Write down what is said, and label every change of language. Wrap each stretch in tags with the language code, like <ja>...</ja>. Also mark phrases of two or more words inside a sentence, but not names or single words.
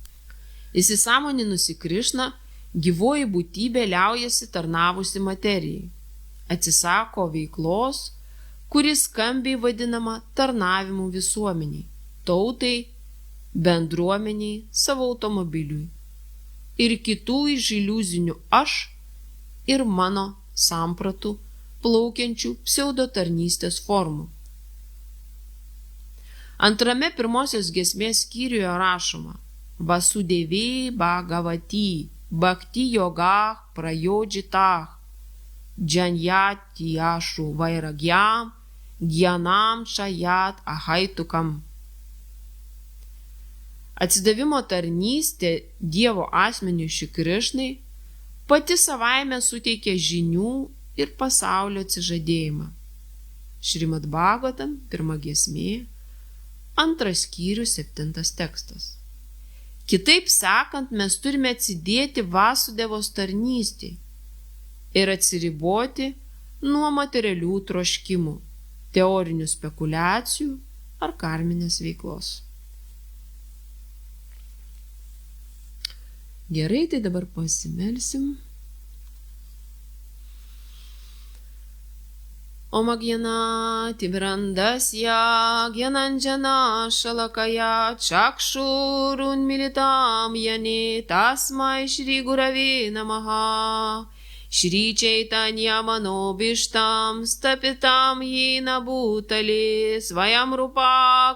<lt>Įsisąmoninusi Krišną, Gyvoji būtybė liaujasi tarnavusi materijai, atsisako veiklos, kuris skambiai vadinama tarnavimu visuomeniai, tautai, bendruomeniai, savo automobiliui ir kitų iš iliuzinių aš ir mano sampratų plaukiančių pseudotarnystės formų. Antrame pirmosios giesmės skyriuje rašoma:</lt> <sa>वासुदेवे भगवति भक्ति योगः प्रयोजितः जनयति आशु वैराग्यम् ज्ञानम् चयत् अहैतुकम्.</sa> <lt>Atsidavimo tarnystė Dievo asmeniui Šri Krišnai pati savaime suteikia žinių ir pasaulio atsižadėjimą. Šrimad Bhagavatam, 1 giesmė, 2 skyrius, 7 tekstas. Kitaip sakant, mes turime atsidėti Vasudevos tarnystei ir atsiriboti nuo materialių troškimų, teorinių spekulacijų ar karminės veiklos. Gerai, tai dabar pasimelsim.</lt> <sa>ॐ अज्ञानति व्रन्दस्य ज्ञानाञ्जन शलाकया चक्षुरुन् मिलितम् येन तस्मै श्री गुरवे नमः श्री चैतन्य मनोबिष्टम् स्तापितम् येन भूतले स्वयम् रूप</sa>